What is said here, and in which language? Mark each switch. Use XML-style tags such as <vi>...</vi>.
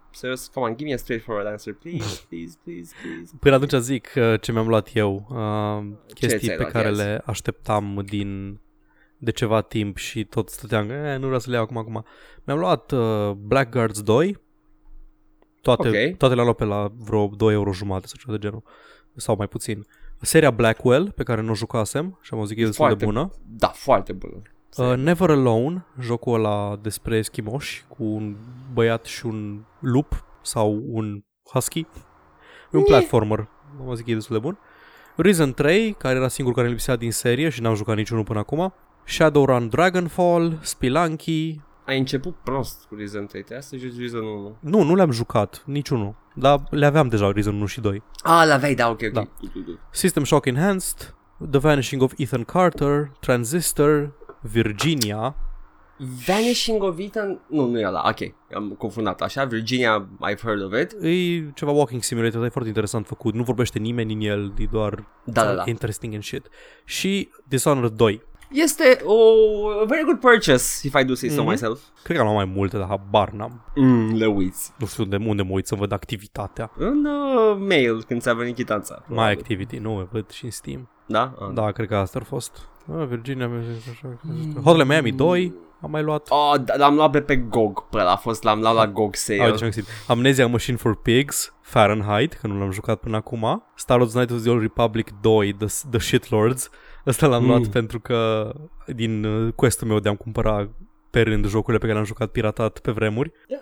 <ro>Serios,</ro> <en>come on, give me a straightforward answer, please.</en> <ro>Până atunci zic ce mi-am luat eu, chestii pe care le așteptam din de ceva timp și tot stăteam, nu vreau să le iau acum. Mi-am luat Blackguards 2, toate le-am luat pe la vreo 2 euro jumate sau ceva de genul. sau mai puțin, seria Blackwell, pe care nu o jucasem și am zis că e destul de bună. Da, foarte bună. Never Alone, jocul ăla despre schimoși cu un băiat și un lup sau un husky. E un platformer, am zis că e destul de bun. Risen 3, care era singurul care lipsea din serie și n-am jucat niciunul până acum. Shadowrun Dragonfall, Spelunky. Ai început prost cu Risen 3, trebuia să joci Risen 1. Nu, nu le-am jucat, niciunul. Dar le aveam deja Risen 1 și 2. Ah, l-aveai, da, ok, ok. Da. System Shock Enhanced, The Vanishing of Ethan Carter, Transistor, Virginia. Vanishing of Ethan, nu, nu e ăla, ok, am confundat așa, Virginia,</ro> <en>I've heard of it.</en> <ro>E ceva walking simulator, e foarte interesant făcut, nu vorbește nimeni în el, e doar</ro> <en>interesting and shit.</en> <ro>Și Dishonored 2. Este o</ro> <en>very good purchase, if I do say so myself.</en> <ro>Cred că am luat mai multe, dar habar n-am. Le uiți. Nu știu unde mă uit să văd activitatea. În mail, când ți-a venit chitanța. My Activity, nu, mă văd și în Steam. Da? Da, cred că asta a fost. Virginia, Hotline Miami 2, am mai luat. Oh, l-am luat pe GOG, pă, a fost, l-am luat la GOG sale. Amnesia Machine for Pigs, Fahrenheit, că nu l-am jucat până acum. Star Wars Knights of the Old Republic 2, The Shitlords. Ăsta l-am luat pentru că din quest-ul meu de-am cumpărat pe rând jocurile pe care le-am jucat piratat pe vremuri.</ro>